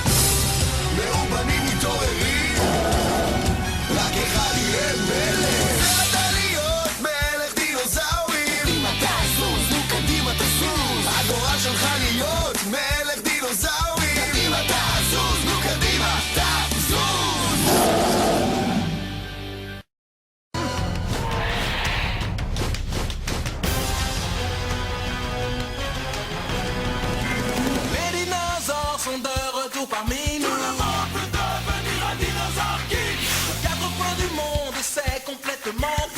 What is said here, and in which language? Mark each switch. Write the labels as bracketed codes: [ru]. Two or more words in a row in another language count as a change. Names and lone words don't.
[he] מאובנים מתעוררים. רק אחד יהיה מלך. אתה להיות מלך דינוזאורים. קדימה תזוז, נו קדימה תזוז. הגורל שלך להיות מלך דינוזאורים. קדימה תזוז, נו קדימה תזוז. [fr] Les dinosaures sont de retour parmi nous. Tout le monde peut devenir un dinosaure geek. Aux quatre coins du monde, c'est complètement fou.